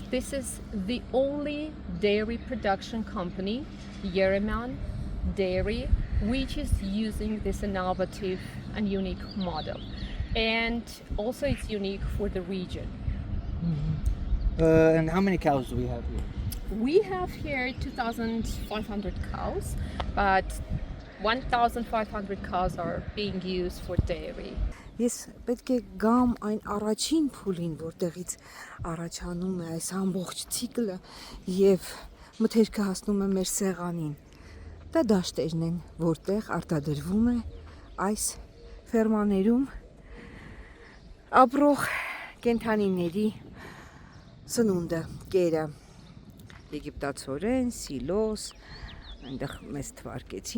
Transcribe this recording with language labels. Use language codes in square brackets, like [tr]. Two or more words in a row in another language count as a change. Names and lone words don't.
[en] This is the only dairy production company, Yereman Dairy, which is using this innovative and unique model. And also it's unique for the region. And how many cows do we have here? We have here 2,500 cows, but 1,500 cows are being used for dairy. [hy] Ես պետք է գամ այն առաջին փուլին, որտեղից առաջանում է այս ամբողջ ցիկլը եւ մթերքը հասնում է մեր սեղանին։ Դա դաշտերն են, որտեղ արտադրվում է այս ֆերմաներում ապրող կենդանիների սնունդը, կերը, եգիպտացորեն, սիլոս, այնտեղ մեզ թվարկեցին։